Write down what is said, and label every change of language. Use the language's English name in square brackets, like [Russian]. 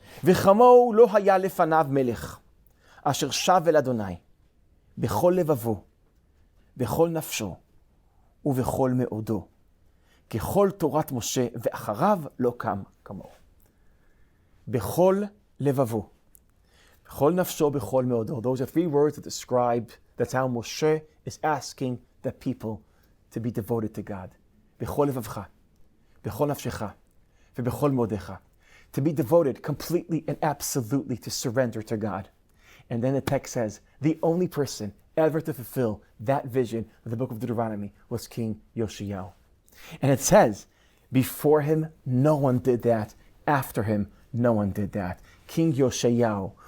[Hebrew] V'chamo lo haya lefanav melech, asher shav el Adonai, bechol levavo, bechol nafsho, ובכל מאודו, ככל תורת משה ואחריו לא קם כמוהו. בכל לבבו, בכל נפשו, בכל מאודו. [English] Those are three words that describe, that's how Moshe is asking the people to be devoted to God. [Hebrew] בכל לבבך, בכל נפשך, ובכל מאודך. [English] To be devoted completely and absolutely to surrender to God. And then the text says, the only person ever to fulfill that vision of the book of Deuteronomy was King Yoshiyahu. And it says, before him, no one did that. After him, no one did that. King Yoshiyahu